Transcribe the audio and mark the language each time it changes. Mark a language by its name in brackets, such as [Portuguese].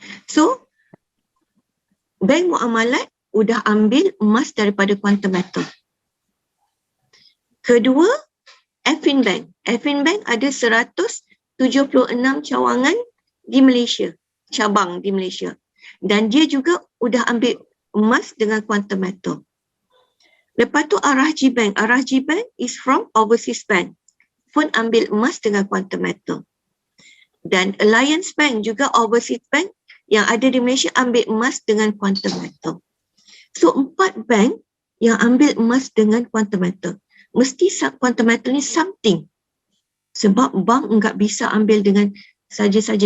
[Malay] So, Bank Muamalat udah ambil emas daripada Quantum Metal. Kedua, Affin Bank. Affin Bank ada 176 cawangan di Malaysia, cabang di Malaysia. Dan dia juga udah ambil emas dengan Quantum Metal. Lepas tu RHG Bank. [English] RHG Bank is from Overseas Bank. [Malay] Pun ambil emas dengan Quantum Metal. Dan Alliance Bank juga Overseas Bank yang ada di Malaysia ambil emas dengan Quantum Metal. So 4 bank yang ambil emas dengan Quantum Metal. Mesti Quantum Metal ni [English] something. [Malay] Sebab bank enggak bisa ambil dengan saja-saja.